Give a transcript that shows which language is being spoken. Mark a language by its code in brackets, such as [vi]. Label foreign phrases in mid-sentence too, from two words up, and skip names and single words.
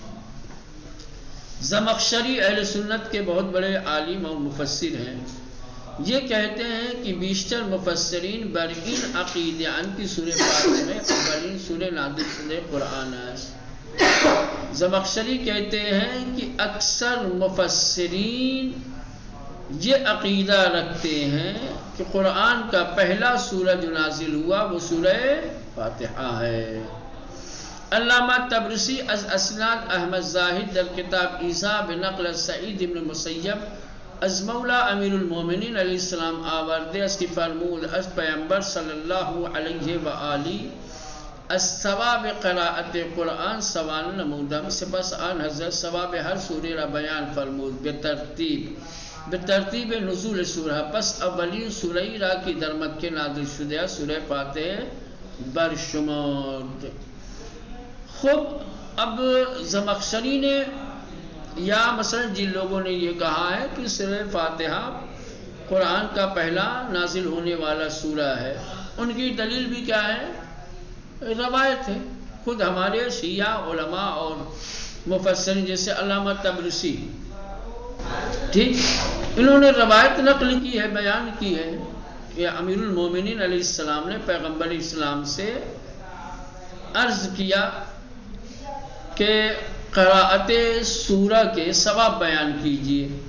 [ur] زمخشری اہل سنت کے بہت بڑے عالم اور مفسر ہیں، یہ کہتے ہیں کہ [fa] بیشتر مفسرین برین عقیدہ ان کی سورہ فاتحہ میں اولین سورہ نازل شدہ قرآن [ur] ہے۔ زمخشری کہتے ہیں کہ اکثر مفسرین یہ عقیدہ رکھتے ہیں کہ قرآن کا پہلا سورہ جو نازل ہوا وہ سورہ فاتحہ ہے۔ [fa] علامہ طبرسی از اسناد احمد زاہد در کتاب ایذا بنقل سعید بن مسیب از مولا امیر المومنین [ar] علیہ السلام [fa] آورده است که فرمود از پیامبر [ar] صلی اللہ علیہ وآلہ [fa] از ثواب قرائت قرآن سوال نمودم، سپس آن حضرت ثواب ہر سورہ را بیان فرمود به ترتیب نزول سورہ، پس اولین سورہ را کی در مکہ نازل شدہ سورہ فاتحہ برشمرد۔ [ur] خب اب زمخشری نے یا مثلا جن لوگوں نے یہ کہا ہے کہ سورہ فاتحہ قرآن کا پہلا نازل ہونے والا سورہ ہے، ان کی دلیل بھی کیا ہے؟ روایت ہے۔ خود ہمارے شیعہ علماء اور مفسرین جیسے علامہ طبرسی، ٹھیک، انہوں نے روایت نقل کی ہے، بیان کی ہے کہ امیر المومنین [ar] علیہ السلام [ur] نے پیغمبر اسلام سے عرض کیا کہ قراءت سورہ کے ثواب بیان کیجئے۔